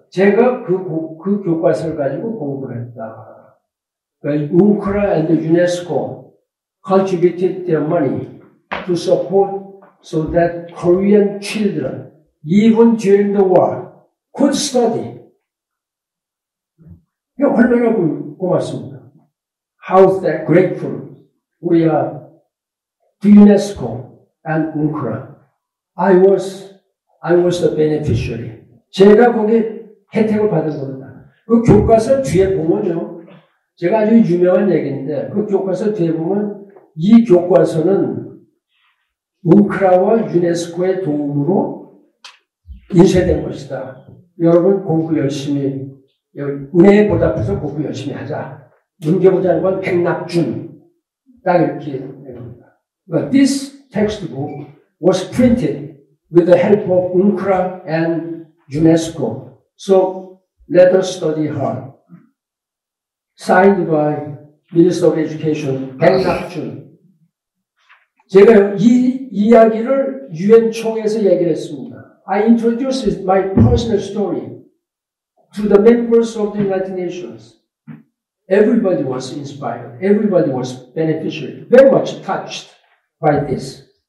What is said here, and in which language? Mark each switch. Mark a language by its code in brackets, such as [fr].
[ko] 제가 그 교과서를 가지고 공부를 했다. [en] UNCRA and UNESCO contributed their money to support so that Korean children, even during the war, could study. [ko] 얼마나 고맙습니다. [en] How grateful we are to UNESCO and UNCRA. I was the beneficiary. [ko] 제가 거기 혜택을 받은 겁니다. 그 교과서 뒤에 보면요. 제가 아주 유명한 얘기인데 그 교과서 뒤에 보면 이 교과서는 웅크라와 유네스코의 도움으로 인쇄된 것이다. 여러분 공부 열심히 은혜에 보답해서 공부 열심히 하자. 문교부 장관 백낙준 딱 이렇게 됩니다. [en] But this textbook was printed with the help of UNCRA and UNESCO. So let us study hard. Signed by Minister of Education 백낙준. [ko] 제가 이 이야기를 유엔 총회에서 얘기를 했습니다. [en] I introduced my personal story to the members of the United Nations. Everybody was inspired. Everybody was beneficial. Very much touched by this.